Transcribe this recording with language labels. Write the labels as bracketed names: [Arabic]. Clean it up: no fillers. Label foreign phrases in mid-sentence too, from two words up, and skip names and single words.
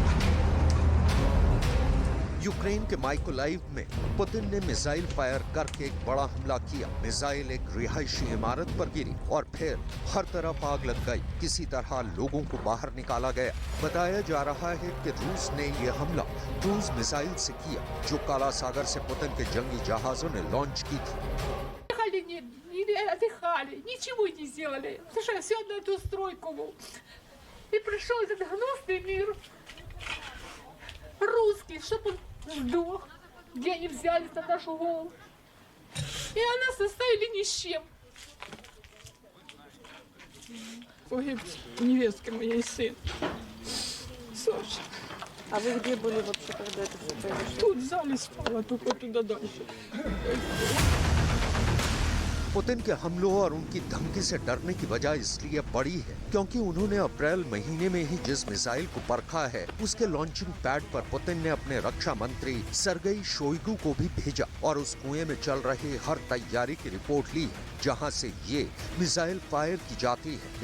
[Hindi] यूक्रेन के माइकोलाइव में पुतिन ने [English] missile fire [Hindi] करके एक बड़ा हमला किया। मिसाइल एक रिहायशी इमारत पर गिरी और फिर हर तरफ आग लग गई। किसी तरह लोगों को बाहर निकाला गया। बताया जा रहा है कि रूस ने यह हमला [English] cruise missile [Hindi] से किया जो काला सागर से पुतिन के जंगी जहाजों ने लॉन्च की थी। [Russian] Отдыхали, ничего не сделали. Слушай, все на эту стройку. И пришел этот гнусный мир. Русский, чтобы он сдох. Где они взялись на нашу голову. И нас оставили ни с чем. Погиб невестка моя и сын. Саша. А вы где были вообще, когда это все произошло? Тут в зале спала, только туда дальше. [Hindi] पुतिन के हमलों और उनकी धमकी से डरने की वजह इसलिए बड़ी है क्योंकि उन्होंने अप्रैल महीने में ही जिस मिसाइल को परखा है उसके [English] launching pad [Hindi] पर पुतिन ने अपने रक्षा मंत्री सरगेई शोइगु को भी भेजा और उस कुएं में चल रही हर तैयारी की रिपोर्ट ली है जहां से ये मिसाइल फायर की जाती है।